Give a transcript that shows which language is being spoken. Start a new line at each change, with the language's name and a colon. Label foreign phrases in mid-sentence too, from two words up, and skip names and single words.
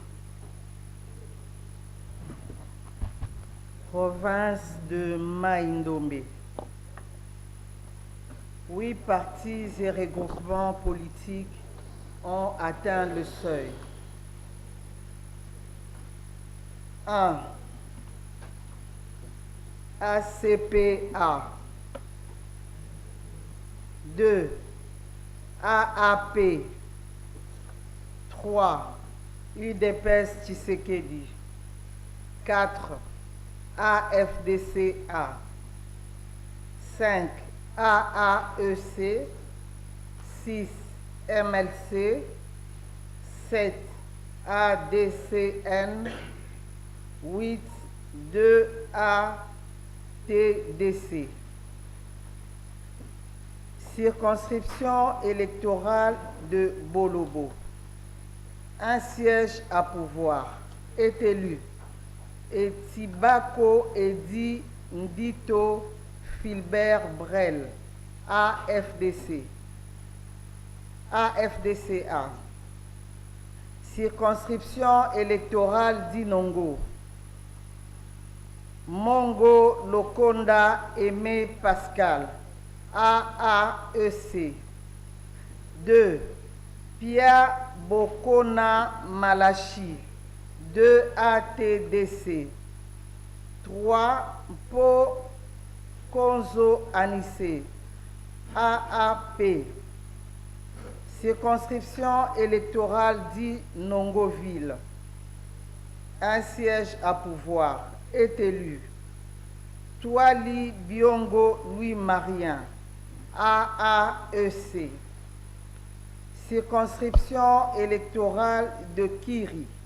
French: Province de Maïndombe. 8 partis et regroupements politiques ont atteint le seuil. 1. ACPA. 2. AAP. 3. UDPS Tshisekedi. 4. AFDCA. 5. AAEC. 6. MLC. 7. ADCN. 8. 2 ATDC. Circonscription électorale de Bolobo. Un siège à pouvoir est élu. Et Tibako Edi Ndito Philbert Brel, AFDC. AFDCA. Circonscription électorale d'Inongo. Mongo Lokonda Aimé Pascal, AAEC. 2. Pierre Bokona Malachi, 2 ATDC. 3. Po Konzo Anissé, AAP. Circonscription électorale d'Inongoville. Un siège à pouvoir est élu. Touali Biongo Louis-Marien, AAEC. Circonscription électorale de Kiri.